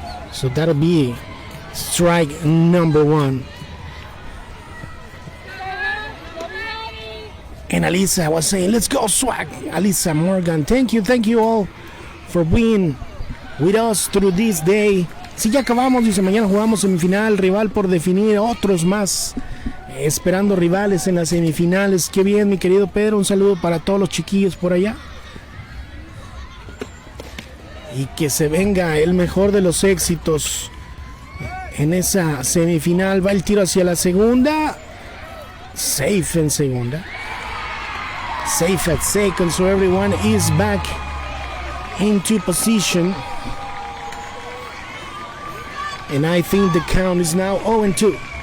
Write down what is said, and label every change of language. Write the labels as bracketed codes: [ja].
[en] So that'll be strike number 1. And Alisa was saying, let's go Swag. Alisa Morgan, thank you all for being with us through this day. [es] Si ya acabamos, dice, mañana jugamos semifinal, rival por definir, otros más esperando rivales en las semifinales. Qué bien, mi querido Pedro, un saludo para todos los chiquillos por allá. Y que se venga el mejor de los éxitos en esa semifinal. Va el tiro hacia la segunda. Safe en segunda. [en] Safe at second, so everyone is back into position. And I think the count is now 0-2.